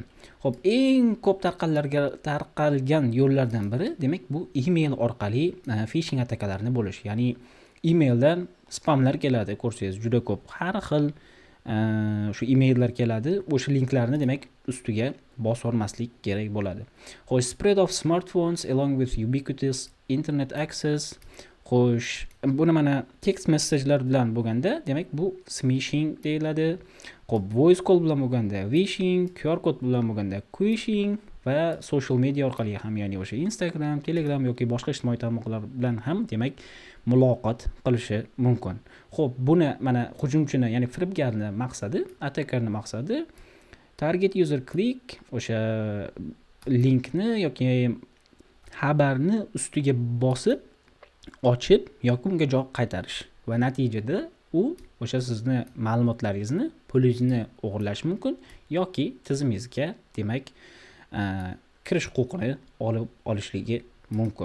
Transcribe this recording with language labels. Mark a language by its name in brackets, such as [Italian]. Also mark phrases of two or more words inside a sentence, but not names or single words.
[Uzbek] Xo'p, eng ko'p tarqalgan yo'llardan biri, demak, bu email orqali phishing atakalarini bo'lish. Ya'ni emaildan spamlar keladi, ko'rsangiz juda ko'p. Har xil shu emaillar keladi, o'sha linklarni demak ustiga bosib olmaslik kerak bo'ladi. Xo'sh, [English] spread of smartphones along with ubiquitous internet access. [Uzbek] Xo'sh, buni mana [English] text message'lar [Uzbek] bilan bo'lganda, demak bu smishing deyiladi. Xo'p, [English] voice call [Uzbek] bilan bo'lganda vishing, QR kod bilan bo'lganda quishing va [English] social media [Uzbek] orqali ham, ya'ni o'sha Instagram, Telegram yoki boshqa ijtimoiy tarmoqlar bilan ham demak muloqot qilishi mumkin. Xo'p, buni mana hujumchini, ya'ni firibgarni maqsadi, attackerni maqsadi [English] target user click, [Uzbek] o'sha linkni yoki xabarni ustiga bosib, ochib yoki unga javob qaytarish va natijada u o'sha sizni ma'lumotlaringizni, pulingizni o'g'irlash mumkin yoki tizimingizga demak kirish huquqini olishligi mumkin.